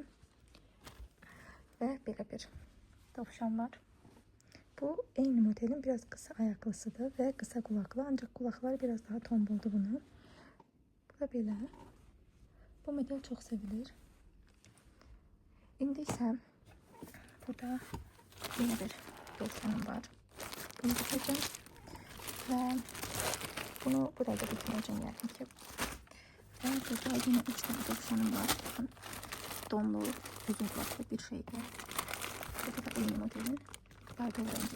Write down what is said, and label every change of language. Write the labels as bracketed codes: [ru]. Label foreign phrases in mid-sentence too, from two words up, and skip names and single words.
[az] Və belə bir dovşan var. Bu eyni modelin biraz qısa ayaklısıdır və qısa qulaqlı. Ancaq qulaqları biraz daha tombuldu bunun. Bu da belə. Bu model çox sevilir. İndi isə burada yine bir dovşanım var. [tr] Bunu dikeceğim. [az] Və bunu buraya da dikmeyeceğim yani ki. [tr] Ve burada yine 3 tane dovşanım var. Bakın donlu, uzun kulaklı bir şeydi. Burada da aynı modelin baydoğu rengi.